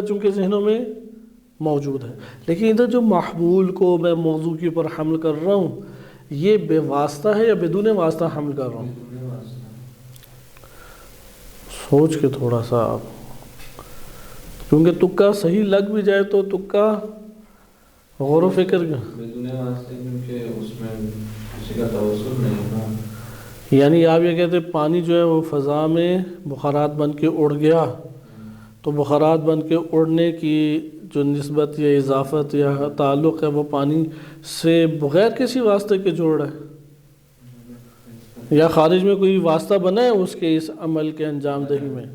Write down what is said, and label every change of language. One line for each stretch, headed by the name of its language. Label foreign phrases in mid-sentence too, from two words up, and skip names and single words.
Urdu: چونکہ ذہنوں میں موجود ہے. لیکن ادھر جو محمول کو میں موضوع کے اوپر حمل کر رہا ہوں، یہ بے واسطہ ہے یا بدون واسطہ حمل کر رہا ہوں؟ سوچ کے تھوڑا سا، کیونکہ تکا صحیح لگ بھی جائے تو تکا غور و فکر بدون واسطے، کیونکہ اس میں کسی کا توسط نہیں نا. یعنی آپ یہ کہتے ہیں پانی جو ہے وہ فضا میں بخارات بن کے اڑ گیا، تو بخارات بن کے اڑنے کی جو نسبت یا اضافت یا تعلق ہے وہ پانی سے بغیر کسی واسطے کے جوڑ ہے، یا خارج میں کوئی واسطہ بنا ہے اس کے اس عمل کے انجام دہی میں؟